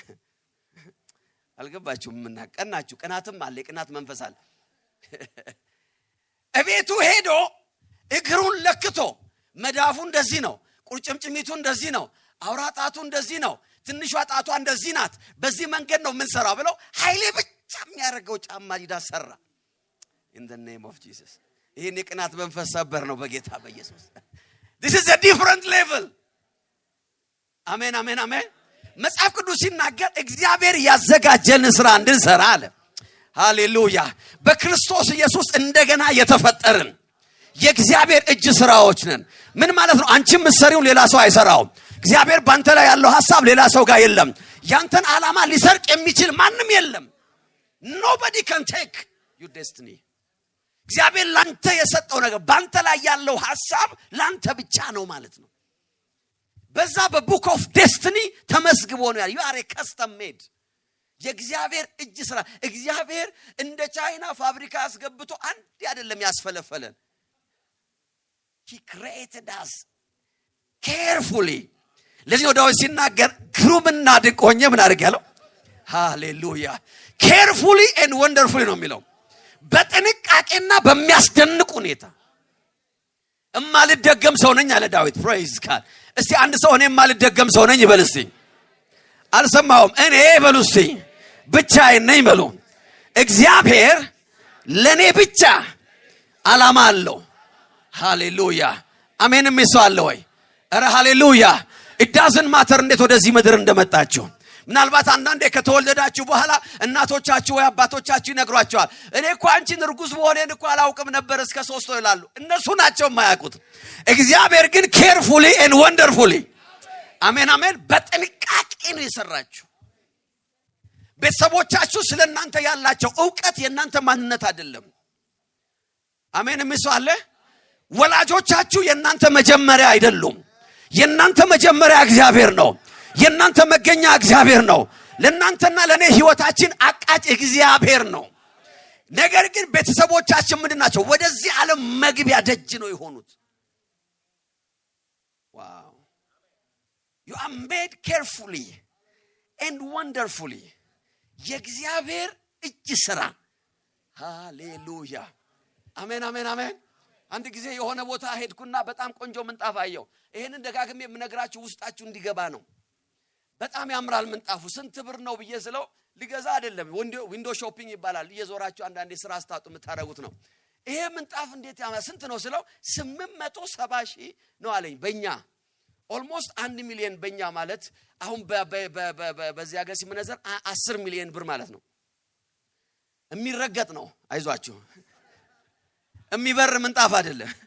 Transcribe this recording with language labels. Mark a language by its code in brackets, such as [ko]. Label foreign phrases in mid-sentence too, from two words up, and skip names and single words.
[am] አልገባችሁም ቀናችሁ ቀናትም አለ ቅናት መንፈስ አለ እቤቱ ሄዶ እግሩን ለክቶ መዳፉ እንደዚህ ነው ቁርጭምጭሚቱ እንደዚህ ነው አውራጣቱ እንደዚህ ነው ትንሿ ጣቷ እንደዚህ ናት በዚህ መንገድ ነው ምን ሰራው ብለው ኃይሌ ብቻ የሚያረጋው ጫማ አዲዳስ ሰራ [en] in the name of Jesus [am] ይሄን የቅናት መንፈስ ሰበር ነው በጌታ በኢየሱስ [en] this is a different level [am] አሜን አሜን አሜን መጽሐፍ ቅዱስ ሲናገር እግዚአብሔር ያዘጋጀልን ስራ እንድንሰራ አለ ሃሌሉያ በክርስቶስ ኢየሱስ እንደገና የተፈጠርን የእግዚአብሔር እጅ ስራዎች ነን ምን ማለት ነው አንቺም መስሪው ሌላ ሰው አይሰራው እግዚአብሔር ባንተ ላይ ያለው ሐሳብ ሌላ ሰው ጋር የለም ያንተን ዓላማ ሊሰርቅ የሚችል ማንም የለም [en] nobody can take your destiny [am] እግዚአብሔር ላንተ የሰጠው ነገር ባንተ ላይ ያለው ሐሳብ ላንተ ብቻ ነው ማለት ነው በዛ በቡክ ኦፍ ዴስቲኒ ተመስግቦ ነው ያለው [en] you are a custom made [am] የእግዚአብሔር እጅ ስራ እግዚአብሔር እንደ ቻይና ፋብሪካ አስገብቶ አንድ አይደለም ያስፈለፈለን [en] he created us carefully [am] ለዚህ ነው ዳዊት ሲናገር ግሩምና ድንቅ ሆኜ ምን አድርጌያለሁ ሃሌሉያ [en] carefully and wonderfully [am] ነው የሚለው በጥንቃቄና በሚያስደንቅ ሁኔታ እማልደገም ሰው ነኝ አለ ዳዊት [en] Praise God [am] እስቲ አንድ ሰው እኔ እማልደገም ሰው ነኝ ይበል እስቲ አልሰማውም እኔ በሉ እስቲ ብቻዬን ነኝ በሉ እግዚአብሔር ለኔ ብቻ ዓላማ አለው ሃሌሉያ አሜንም ይሷል ወይ አረ ሃሌሉያ [en] it doesn't matter [am] እንዴት ወደዚህ ምድር እንደመጣችሁ ምናልባት አንዳንዴ ከተወለዳችሁ በኋላ እናቶቻችሁ ወይ አባቶቻችሁ ይነግሯቸዋል እኔ እኮ አንቺን እርጉዝ መሆኔን እኮ አላውቅም ነበር እስከ 3 ወር ይላሉ እነሱ ናቸው የማያውቁት እግዚአብሔር ግን [en] carefully and wonderfully [am] አሜን አሜን በጥንቃቄ ነው የሰራችሁ ቤተሰቦቻችሁ ስለናንተ ያላቸው ዕውቀት የናንተ ማንነት አይደለም አሜን ምሳሌ ወላጆቻችሁ የናንተ መጀመሪያ አይደሉም የናንተ መጀመሪያ እግዚአብሔር ነው የናንተ መገኛ እግዚአብሔር ነው ለናንተና ለኔ ህይወታችን አቃጭ እግዚአብሔር ነው ነገር ግን ቤተሰቦቻችን ምንድናቸው ወደዚህ ዓለም መግቢያ ደጅ ነው የሆኑት ዋው [en] you are made carefully and wonderfully [am] የእግዚአብሔር እጅ ስራ ሃሌሉያ አሜን አሜን አሜን አንድ ጊዜ የሆነ ቦታ ሄድኩና በጣም ቆንጆ ምንጣፍ አየሁ ይሄንን ደጋግሜ የምነግራችሁ ውስጣችሁ እንዲገባ ነው በጣም ያምራል ምንጣፉ ስንት ብር ነው ብዬ ስለው ሊገዛ አይደለም [en] window shopping [am] ይባላል እየዞራችሁ አንዳንዴ ስራ አስታጡ የምታረጉት ነው ይሄ ምንጣፍ እንዴት ያምራል ስንት ነው ስለው 870,000 ነው አለኝ በእኛ ኦልሞስት 1 ሚሊዮን በእኛ ማለት አሁን በዚህ ሀገር ሲመነዘር 10 ሚሊዮን ብር ማለት ነው የሚረገጥ ነው አይዟችሁ የሚበር ምንጣፍ አይደለም